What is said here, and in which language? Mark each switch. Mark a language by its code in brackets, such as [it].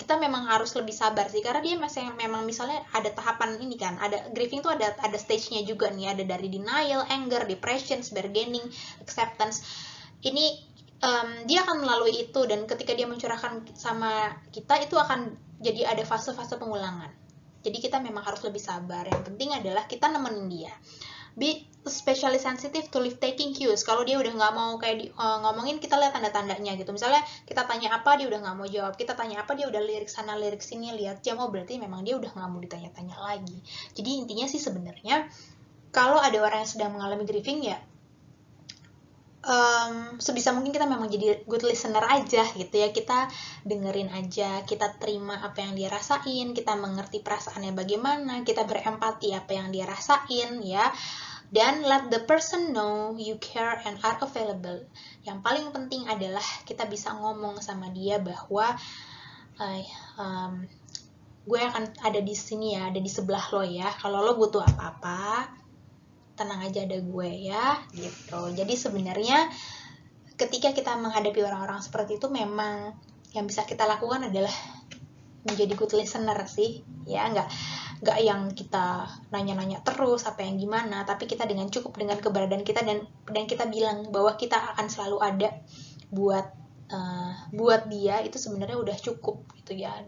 [id] Kita memang harus lebih sabar sih, karena dia masih memang misalnya ada tahapan ini kan, ada grieving tuh ada stage-nya juga nih, ada dari [en] denial, anger, depression, bargaining, acceptance. [id] Ini dia akan melalui itu, dan ketika dia mencurahkan sama kita itu akan jadi ada fase-fase pengulangan. Jadi kita memang harus lebih sabar. Yang penting adalah kita nemenin dia. [en] Be especially sensitive to live taking cues. [id] Kalau dia udah nggak mau kayak ngomongin, kita lihat tanda-tandanya gitu. Misalnya kita tanya apa, dia udah nggak mau jawab. Kita tanya apa, dia udah lirik sana lirik sini, lihat jam. Oh, berarti memang dia udah nggak mau ditanya-tanya lagi. Jadi intinya sih sebenarnya kalau ada orang yang sedang mengalami grieving ya, sebisa mungkin kita memang jadi [en] good listener [id] aja gitu ya. Kita dengerin aja, kita terima apa yang dia rasain, kita mengerti perasaannya bagaimana, kita berempati apa yang dia rasain ya. [en] Dan let the person know you care and are available. [id] Yang paling penting adalah kita bisa ngomong sama dia bahwa gue akan ada di sini ya, ada di sebelah lo ya. Kalau lo butuh apa-apa, tenang aja, ada gue ya gitu. Jadi sebenarnya ketika kita menghadapi orang-orang seperti itu, memang yang bisa kita lakukan adalah menjadi [en] good listener [id] sih ya, nggak yang kita nanya-nanya terus apa yang gimana, tapi kita dengan cukup dengan keberadaan kita, dan kita bilang bahwa kita akan selalu ada buat dia, itu sebenarnya udah cukup gitu ya.